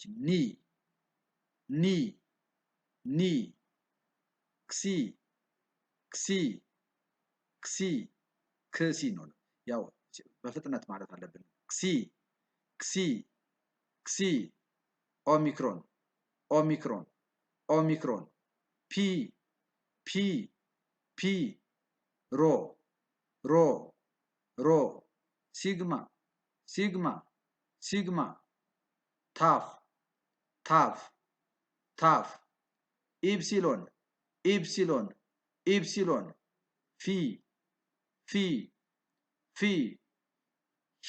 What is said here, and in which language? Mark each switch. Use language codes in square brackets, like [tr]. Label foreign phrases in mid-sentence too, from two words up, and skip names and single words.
[el] νι νι νι ξι ξι ξι ξι [am] ነው። ያው በፍጥነት ማለት አለብን። [el] ξι ξι ξι όμικρον όμικρον όμικρον πι πι πι ρο ρο ρο σίγμα σίγμα σίγμα ταυ ταυ ταυ έψιλον έψιλον έψιλον φι φι φι χι